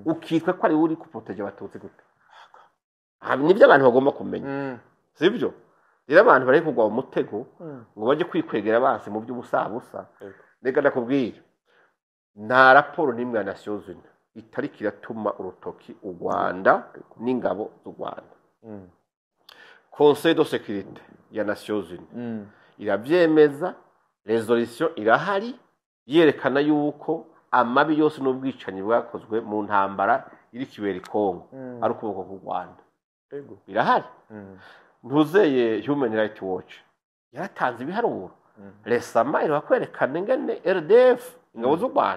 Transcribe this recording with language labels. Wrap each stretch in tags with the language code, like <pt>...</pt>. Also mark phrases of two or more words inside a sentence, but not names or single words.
<rn>ukitwa ko ari uri kuproteje abatutsi gute nibyo abantu bagomba kumenya Mm. sibyo rero abantu bari kugwa mu mutego Mm. ngo bajye kwikwegera abansi mu by'ubusabusa Yego. reka ndakubwira nta raporo n'imwe ya Nations Unies itariki iratuma urutoki u Rwanda n'ingabo z'u Rwanda Mm. Conseil de sécurité ya Nations Unies Mm. irabyemeza resolution irahari yerekana yuko amabi yose n'ubwicanyi bwakozwe mu ntambara iri kibera Kongo Mm. ari ukuboko ku Rwanda Yego. birahari Mm. ntuzeye Human Rights Watch yaratanze ibiharuro resama irakwerekana ingene RDF ingabo z'u Rwanda</rn>